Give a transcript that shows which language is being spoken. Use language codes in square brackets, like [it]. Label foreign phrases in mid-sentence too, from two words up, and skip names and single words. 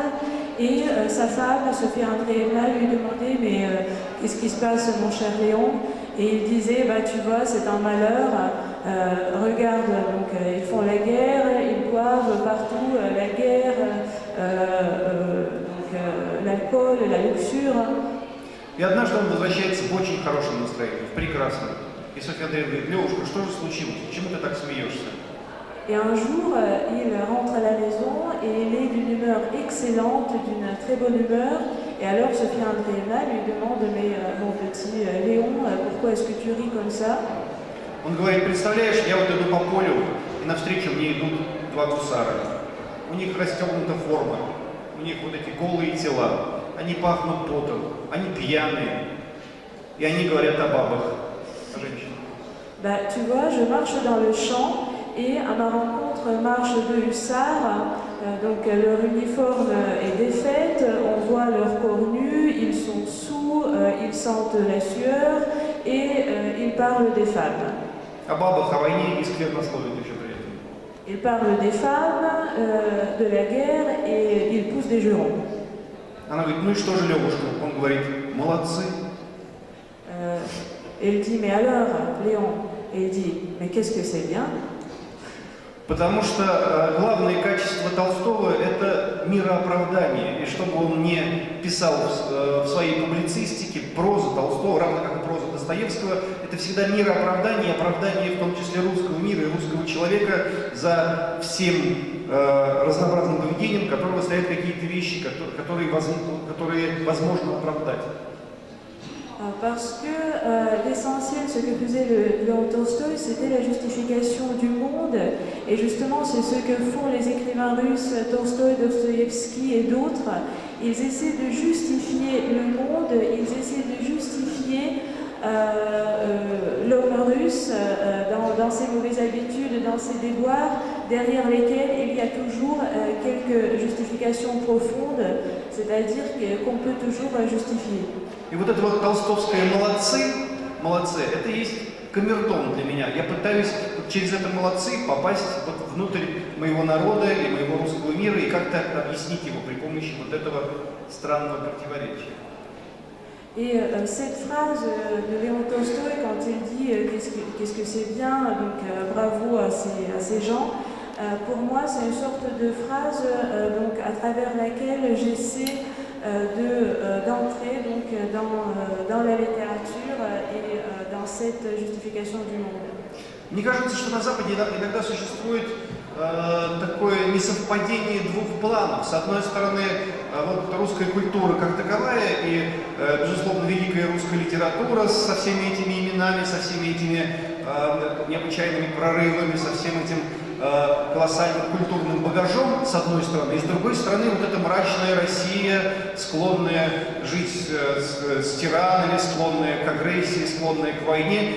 [fr] Et sa femme, Sophie Andreevna, lui demandait « Mais qu'est-ce qui se passe, mon cher Léon ?» Et il disait « Tu vois, c'est un malheur. Regarde, donc, ils font la guerre, ils boivent partout, la guerre, l'alcool, la luxure. » [ru] И однажды он возвращается в очень хорошем настроении, в прекрасном. И Софья Андреевна говорит: Левушка, что же случилось? Почему ты так смеешься? [fr] Et un jour, il rentre à la maison et il est d'une humeur excellente, d'une très bonne humeur. Et alors Sophie Andreevna lui demande « Mais mon petit Léon, pourquoi est-ce que tu ris comme ça ?» [ru] Он говорит: представляешь, я вот иду по полю, и навстречу мне идут два гусара. У них расстегнута форма, у них вот эти голые тела, они пахнут потом, они пьяные, и они говорят о бабах, о женщинах. [fr] Tu vois, je marche dans le champ et à ma rencontre marchent deux hussards. Donc leur uniforme est défaite, on voit leur corps nu, ils sont sous, ils sentent la sueur et ils parlent des femmes. [ru] О бабах, о войне и сквернословят еще при этом. [fr] Ils parlent des femmes, de la guerre et ils poussent des jurons. [ru] Она говорит: ну и что же, Левушка? Он говорит: молодцы. [fr] Et il dit: mais alors, Léon? Et il dit: mais qu'est-ce que c'est bien? [ru] Потому что главное качество Толстого – это мирооправдание. И чтобы он не писал в своей публицистике, проза Толстого, равно как и проза Достоевского, это всегда мирооправдание, оправдание в том числе русского мира и русского человека за всем разнообразным поведением, которого стоят какие-то вещи, которые возможно оправдать. [fr] Parce que l'essentiel, ce que faisait Léon Tolstoï, c'était la justification du monde. Et justement, c'est ce que font les écrivains russes, Tolstoï, Dostoïevski et d'autres. Ils essaient de justifier le monde, ils essaient de justifier l'homme russe dans ses mauvaises habitudes, dans ses déboires, derrière lesquels il y a toujours quelques justifications profondes, c'est-à-dire qu'on peut toujours justifier. [ru] И вот это вот толстовское молодцы, это есть камертон для меня. Я пытаюсь через это молодцы попасть вот внутрь моего народа и моего русского мира и как-то объяснить его при помощи вот этого странного противоречия. [fr] Et cette phrase de Léon Tolstoï, quand il dit qu'est-ce que c'est bien, donc bravo à ces gens, pour moi c'est une sorte de phrase donc, à travers laquelle j'essaie d'entrer donc, dans la littérature et dans cette justification du monde. [ru] Мне кажется, что на Западе иногда существует такое несовпадение двух планов. С одной стороны, вот русская культура как таковая и, безусловно, великая русская литература со всеми этими именами, со всеми этими необычайными прорывами, со всем этим колоссальным культурным багажом, с одной стороны, и с другой стороны, вот эта мрачная Россия, склонная жить с тиранами, склонная к агрессии, склонная к войне.